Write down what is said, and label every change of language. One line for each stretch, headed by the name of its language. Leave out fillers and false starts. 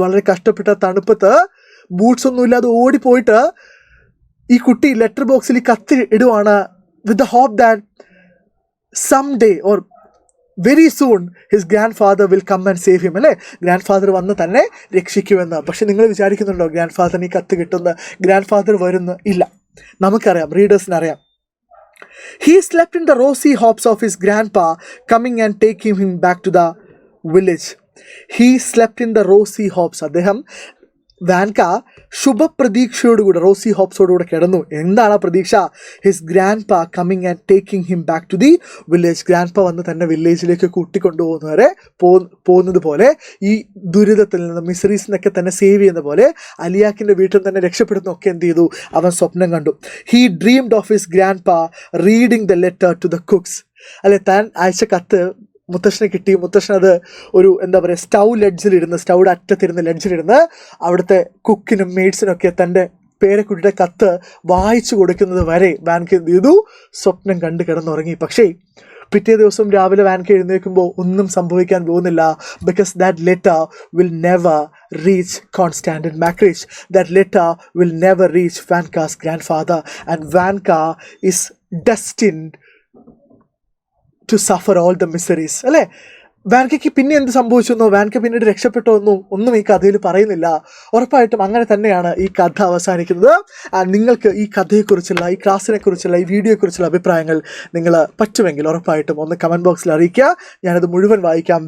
Malayalam: വളരെ കഷ്ടപ്പെട്ട തണുപ്പത്ത് ബൂട്ട്സ് ഒന്നുമില്ലാതെ ഓടിപ്പോയിട്ട് ഈ കുട്ടി ലെറ്റർ ബോക്സിൽ ഈ കത്ത് ഇടുവാണ്,
English: With the hope that some day or very soon his grandfather will come and save him.
Malayalam: അല്ലേ? ഗ്രാൻഡ് ഫാദർ വന്ന് തന്നെ രക്ഷിക്കുമെന്ന്. പക്ഷെ നിങ്ങൾ വിചാരിക്കുന്നുണ്ടോ ഗ്രാൻഡ് ഫാദറിന് ഈ കത്ത് കിട്ടുന്ന? ഗ്രാൻഡ് ഫാദർ വരുന്നു? ഇല്ല. നമുക്കറിയാം, റീഡേഴ്സിനറിയാം.
English: He slept in the rosy hopes of his grandpa coming and taking him back to the village. He slept in the rosy hopes.
Malayalam: അദ്ദേഹം വാൻ ഗ ശുഭപ്രതീക്ഷയോടുകൂടെ, റോസി ഹോപ്സോടുകൂടെ കിടന്നു. എന്താണ് ആ പ്രതീക്ഷ?
English: His grandpa coming and taking him back to the village.
Malayalam: Grand പാ വന്ന് തന്നെ വില്ലേജിലേക്ക് കൂട്ടിക്കൊണ്ടുപോകുന്നവരെ പോകുന്നത് പോലെ, ഈ ദുരിതത്തിൽ നിന്ന്, മിസറീസ് നിന്നൊക്കെ തന്നെ സേവ് ചെയ്യുന്ന പോലെ അലിയാക്കിൻ്റെ വീട്ടിൽ തന്നെ രക്ഷപ്പെടുന്നൊക്കെ എന്ത് ചെയ്തു? അവൻ സ്വപ്നം കണ്ടു.
English: He dreamed of his grandpa reading the letter to the cooks.
Malayalam: അല്ലെ, താൻ അയച്ച കത്ത് മുത്തശ്ശനെ കിട്ടി. മുത്തശ്ശൻ അത് ഒരു സ്റ്റൗയുടെ അറ്റത്തിരുന്ന് ലെഡ്ജിലിരുന്ന് അവിടുത്തെ കുക്കിനും മെയ്ഡ്സിനും ഒക്കെ തൻ്റെ പേരക്കുട്ടിയുടെ കത്ത് വായിച്ചു കൊടുക്കുന്നത് വരെ വാൻ ഗ എന്ത് ചെയ്തു? സ്വപ്നം കണ്ട് കിടന്നുറങ്ങി. പക്ഷേ പിറ്റേ ദിവസം രാവിലെ വാൻക എഴുന്നേൽക്കുമ്പോൾ ഒന്നും സംഭവിക്കാൻ പോകുന്നില്ല.
English: Because that letter will never reach Constantin Makrich. That letter will never reach Vanka's grandfather, and Vanka is destined to suffer all the miseries.
Malayalam: അല്ലേ? വാൻകയ്ക്ക് പിന്നെ എന്ത് സംഭവിച്ചെന്നോ വാൻക പിന്നീട് രക്ഷപ്പെട്ടോ എന്നോ ഒന്നും ഈ കഥയിൽ പറയുന്നില്ല. ഉറപ്പായിട്ടും അങ്ങനെ തന്നെയാണ് ഈ കഥ അവസാനിക്കുന്നത്. നിങ്ങൾക്ക് ഈ കഥയെക്കുറിച്ചുള്ള, ഈ ക്ലാസ്സിനെ കുറിച്ചുള്ള, ഈ വീഡിയോയെക്കുറിച്ചുള്ള അഭിപ്രായങ്ങൾ നിങ്ങൾ പറ്റുമെങ്കിൽ ഉറപ്പായിട്ടും ഒന്ന് കമൻറ്റ് ബോക്സിൽ അറിയിക്കുക. ഞാനത് മുഴുവൻ വായിക്കാം.